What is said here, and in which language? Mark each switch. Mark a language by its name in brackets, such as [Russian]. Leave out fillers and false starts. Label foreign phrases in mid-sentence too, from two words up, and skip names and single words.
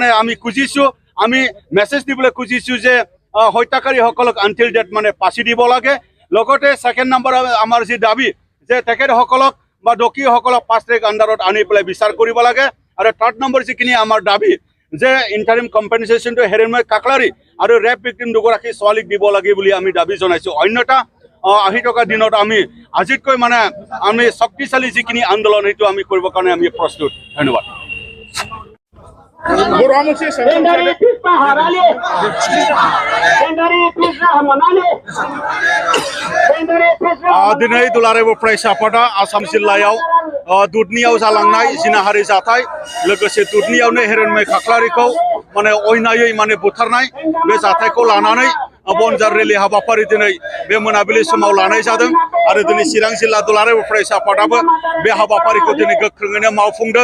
[Assamese] আমি খুজিছোঁ আমি মেছেজ দিবলৈ খুজিছোঁ যে হত্যাকাৰীসকলক [English] until date [Assamese] মানে ফাঁচি দিব লাগে লগতে [English] second number [Assamese] আমাৰ যি দাবী যে তেখেতসকলক বা দোষীসকলক [English] fast track [Assamese] আণ্ডাৰত আনি পেলাই বিচাৰ কৰিব লাগে আৰু [English] third number [Assamese] যিখিনি আমাৰ দাবী যে [English] interim compensation [Assamese] হিৰণ্ময় কাকলাৰী আৰু [English] rape victim [Assamese] দুগৰাকী ছোৱালীক দিব লাগে বুলি আমি দাবী জনাইছোঁ অন্যথা আহি থকা দিনত আমি আজিতকৈ মানে আমি শক্তিশালী যিখিনি আন্দোলন সেইটো আমি কৰিবৰ কাৰণে আমি প্ৰস্তুত ধন্যবাদ [Bodo] दिनै दुलाराय बर' फरायसा आफादा आसाम जिल्लायाव दुधनियाव जालांनाय जिनाहारि जाथाय लोगोसे दुधनियावनो हिरण्मय खाख्लारिखौ माने अयनायै माने बुथारनाय बे जाथायखौ लानानै बनजार रेलि हाबाफारि दिनै बे मोनाबिलि समाव लानाय जादों आरो दिनै चिरां जिल्ला दुलाराय बर' फरायसा आफादाबो बे हाबाफारिखौ दिनै गोख्रोङैनो मावफुंदों